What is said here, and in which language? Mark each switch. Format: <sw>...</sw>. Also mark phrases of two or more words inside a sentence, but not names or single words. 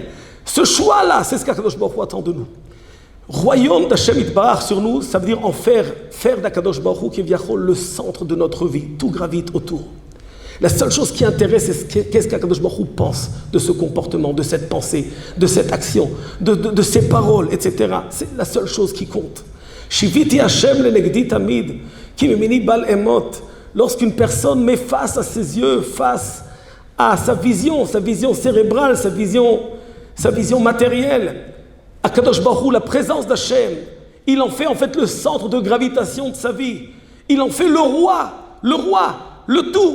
<fr>Ce choix-là, c'est ce qu'</fr> <he>הקדוש ברוך הוא</he> <fr>attend de nous. Royaume d'</fr> <he>השם יתברך</he> <fr>sur nous, ça veut dire en faire d'</fr> <he>הקדוש ברוך הוא</he> <fr>qui est le centre de notre vie. Tout gravite autour. La seule chose qui intéresse, c'est qu'est-ce qu'</fr> <he>הקדוש ברוך הוא</he> <fr>pense de ce comportement, de cette pensée, de cette action, de ces paroles, etc. C'est la seule chose qui compte.</fr> <he>שויתי השם לנגדי תמיד, כי מימיני בל אמוט.</he> <fr>Lorsqu'une personne met face à ses yeux, face à sa vision cérébrale, sa vision matérielle,</fr> <he>הקדוש ברוך הוא,</he> <fr>la présence d'Hashem, il en fait en fait le centre de gravitation de sa vie. Il en fait le roi, le tout.</fr>